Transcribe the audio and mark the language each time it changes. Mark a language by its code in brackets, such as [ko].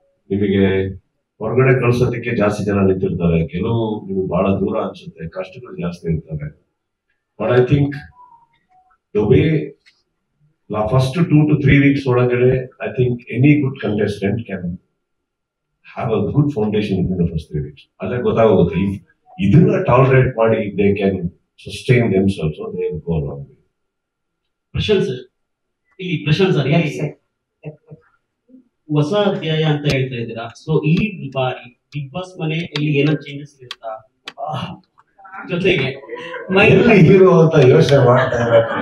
[kn] ನಿಮಗೆ ಹೊರಗಡೆ ಕಳ್ಸೋದಕ್ಕೆ ಜಾಸ್ತಿ ಜನ ನಿಂತಿರ್ತಾರೆ, ಕೆಲವು ನಿಮ್ಗೆ ಬಹಳ ದೂರ ಅನ್ಸುತ್ತೆ, ಕಷ್ಟಗಳು ಜಾಸ್ತಿ ಇರ್ತವೆ. [en] But I think the way first 2 to 3 weeks ಒಳಗಡೆ I think any good contestant can have a good foundation in the first 3 weeks. [kn] ಅಲ್ಲೇ ಗೊತ್ತಾಗುತ್ತೆ ಇದನ್ನ ಟಾಲರೇಟ್ ಮಾಡಿ [en] They can sustain themselves, so they will go along with it. [kn] Prashant sir, ಇಲ್ಲಿ Prashant sir, ಹೊಸ ಅಧ್ಯಾಯ ಅಂತ ಹೇಳ್ತಾ ಇದ್ದೀರಾ. ಸೊ ಈ ಬಾರಿ ಬಿಗ್ ಬಾಸ್ ಮನೆಯಲ್ಲಿ ಏನಾದ್ರು ಚೇಂಜಸ್ ಇರುತ್ತಾ? ಜೊತೆಗೆ ಹೀರೋ ಅಂತ ಯೋಚನೆ ಮಾಡ್ತಾ ಇದ್ದಾರೆ.